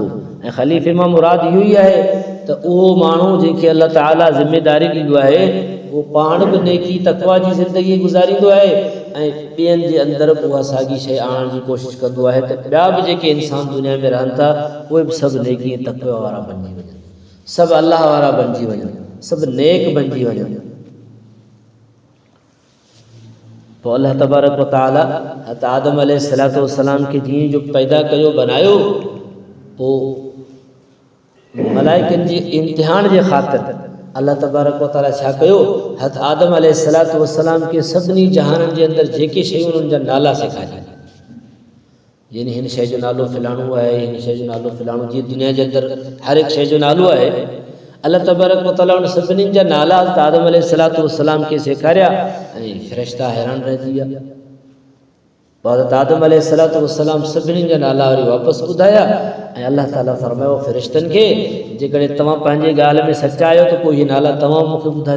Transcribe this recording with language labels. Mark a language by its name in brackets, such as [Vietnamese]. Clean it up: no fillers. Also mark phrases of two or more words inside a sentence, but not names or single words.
[Sindhi] ऐं ख़लीफ़े मां मुराद इहो ई आहे त उहो माण्हू जंहिंखे अल्लाह ताला ज़िमेदारी ॾींदो आहे उहो पाण बि नेकी तक़वा जी ज़िंदगी गुज़ारींदो आहे ऐं ॿियनि जे अंदरि बि उहा साॻी शइ आणण जी कोशिशि कंदो आहे त ॿिया बि जेके इंसान दुनिया में रहनि था उहे बि सभु नेकी ऐं तक़वा वारा बणिजी वञनि, सभु अलाह वारा बणिजी वञनि, सभु नेक बणिजी वञनि। पोइ [Arabic] الله تبارك وتعالى [Sindhi] हज़रत आदम [Arabic] عليه الصلاة والسلام [Sindhi] खे जीअं जो पैदा कयो, बनायो, पोइ मलाइकनि जे इम्तिहान जे ख़ातिर [Arabic] الله تبارك وتعالى [Sindhi] छा कयो, हज़रत आदम [Arabic] عليه الصلاة والسلام [Sindhi] खे सभिनी जहाननि जे अंदरि जेके शयूं उन्हनि जा नाला सेखारिया। यानी हिन शइ जो नालो फ़लाणो आहे, हिन शइ जो नालो फ़लाणो, जीअं दुनिया जे अंदरि हर हिकु शइ जो नालो आहे। [Arabic] الله تبارك وتعالى [Sindhi] उन सभिनीनि जा नाला हज़रत आदम [Arabic] عليه الصلاة والسلام [Sindhi] खे सेखारिया ऐं फ़रिश्ता हैरान रहिजी विया। हज़रत आदम अलैहिस्सलाम सभिनी जा नाला वरी वापसि ॿुधाया ऐं अल्लाह ताला फरमायो फ़रिश्तनि खे जेकॾहिं तव्हां पंहिंजे ॻाल्हि में सचा आहियो त पोइ इहे नाला तव्हां मूंखे ॿुधायो।